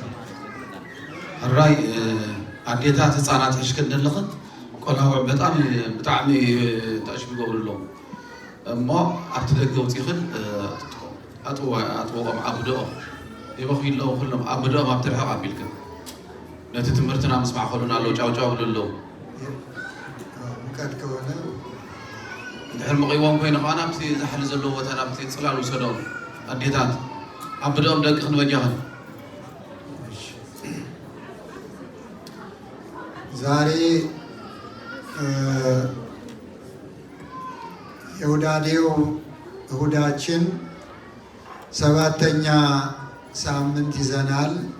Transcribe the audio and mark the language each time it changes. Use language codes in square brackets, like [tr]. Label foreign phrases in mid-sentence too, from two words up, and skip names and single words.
[ti] ራይ አዴታት ሕፃናት ሕሽክንልኽን ቆልዑ ብጣዕሚ ተዕሽም ይገብሩሎም እሞ ኣብቲ ደገ ውፅኢኽን ኣጥብቖም ኣብድኦም ይበኽይለዉ ኩሎም ኣብድኦም ኣብቲ ርሕቕ ኣቢልክን ነቲ ትምህርትና ምስማዕ ከሉን ኣለዉ ጫውጫው ብለለዉ [am] ሙቀት ከሆነ [ti] ድሕር መቒቦም ኮይኑ ከዓ ናብቲ ዝሓሊ ዘለዎ ቦታ ናብቲ ፅላል ውሰዶም ኣዴታት ኣብድኦም ደቂ ክንበጃኽን። [am] ዛሬ የሁዳዴው እሁዳችን 7ኛ ሳምንት ይዘናል።